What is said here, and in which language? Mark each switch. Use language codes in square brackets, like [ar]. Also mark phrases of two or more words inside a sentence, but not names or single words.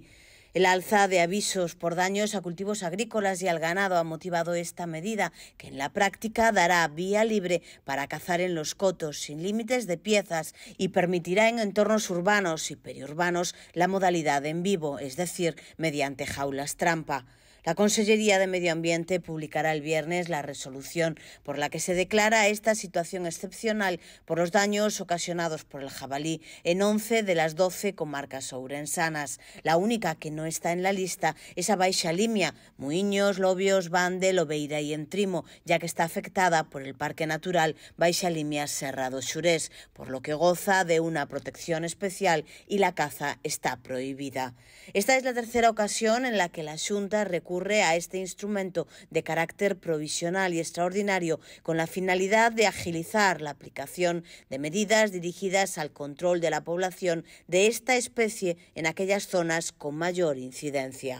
[es] El alza de avisos por daños a cultivos agrícolas y al ganado ha motivado esta medida, que en la práctica dará vía libre para cazar en los cotos sin límites de piezas y permitirá en entornos urbanos y periurbanos la modalidad en vivo, es decir, mediante jaulas trampa. La Consellería de Medio Ambiente publicará el viernes la resolución por la que se declara esta situación excepcional por los daños ocasionados por el jabalí en 11 de las 12 comarcas ourensanas. La única que no está en la lista es a Baixa Limia, Muiños, Lobios, Bande, Lobeira y Entrimo, ya que está afectada por el Parque Natural Baixa Limia Serra do Xurés, por lo que goza de una protección especial y la caza está prohibida. Esta es la tercera ocasión en la que la Xunta recurre recurre a este instrumento de carácter provisional y extraordinario con la finalidad de agilizar la aplicación de medidas dirigidas al control de la población de esta especie en aquellas zonas con mayor incidencia.